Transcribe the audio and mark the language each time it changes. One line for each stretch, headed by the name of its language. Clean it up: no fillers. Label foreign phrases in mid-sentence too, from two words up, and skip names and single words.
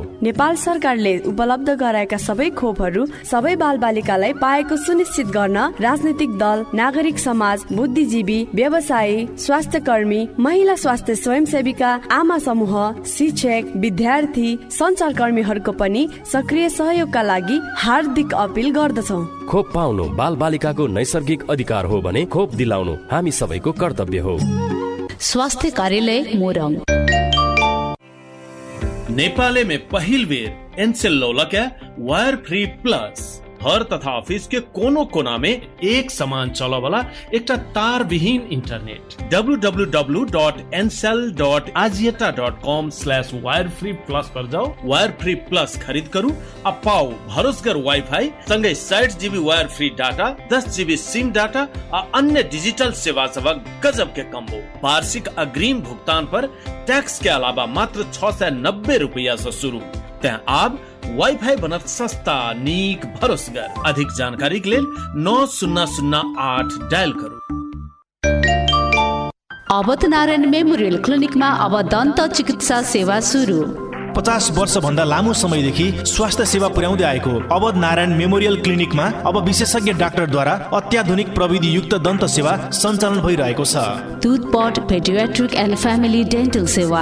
Nepali: नेपाल सरकारले उपलब्ध गराएका सबै खोपहरू सबै बालबालिकालाई पाएको सुनिश्चित गर्न राजनीतिक दल, नागरिक समाज, बुद्धिजीवी, व्यवसायी, स्वास्थ्य कर्मी, महिला स्वास्थ्य स्वयंसेविका, आमा समूह, शिक्षक, विद्यार्थी, सञ्चारकर्मीहरूको पनि सक्रिय सहयोगका लागि हार्दिक अपील गर्दछौँ। खोप पाउनु बालबालिकाको नैसर्गिक अधिकार हो भने खोप दिलाउनु हामी सबैको कर्तव्य हो। स्वास्थ्य कार्यालय मोरङ।
Maithili: नेपाल में पहिल बेर एनसेल लौलक्या वायर फ्री प्लस घर तथा ऑफिस के कोनो कोना में एक समान चलो वाला एक तार विहीन इंटरनेट www.ncell.azieta.com/wirefree+ पर जाओ, वायर फ्री प्लस खरीद करू अब पाओ भरोसेगर वाईफाई संगे 60 GB
English: wire free data,
Maithili: 10 GB
English: SIM data
Maithili: और अन्य डिजिटल सेवा सब गजब के कम्बो। वार्षिक अग्रिम भुगतान पर टैक्स के अलावा मात्र 690 रुपया से शुरू। त्यहाँ आप वाईफाई बनत सस्ता नीक भरोसेगर। अधिक जानकारी के लिए 9008 डायल करू।
Nepali: अवध नारायण मेमोरियल क्लिनिकमा अब दन्त चिकित्सा सेवा सुरु। 50 वर्ष भन्दा लामो समयदेखि स्वास्थ्य सेवा पुर्याउँदै आएको अवध नारायण मेमोरियल क्लिनिकमा अब विशेषज्ञ डाक्टरद्वारा अत्याधुनिक प्रविधि युक्त दन्त सेवा सञ्चालन भइरहेको छ।
English: toothpit, pediatric and family dental सेवा।